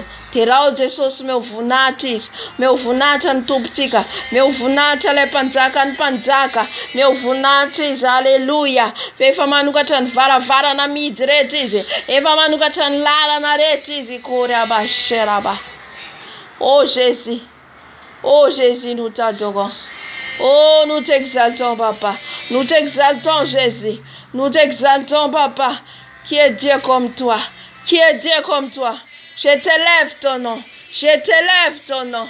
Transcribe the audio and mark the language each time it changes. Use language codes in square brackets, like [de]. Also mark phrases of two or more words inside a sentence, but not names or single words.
[mg] Terao Jesosy meo voninahitra izy. Meo voninahitra ny tompontsika. Meo voninahitra ilay mpanjaka ny mpanjaka. Meo voninahitra izy. Aleluia. Efa manokatra ny varavarana mihidy rehetra izy. Efa manokatra ny lalana rehetra izy. Kory abasheraba. [fr] Oh Jésus. Oh Jésus, nous t'adorons. Oh, nous t'exaltons, Papa. Nous t'exaltons, Jésus. Nous t'exaltons, Papa. Qui est Dieu comme toi? Qui est Dieu comme toi? Je t'élève ton nom. Je t'élève ton nom.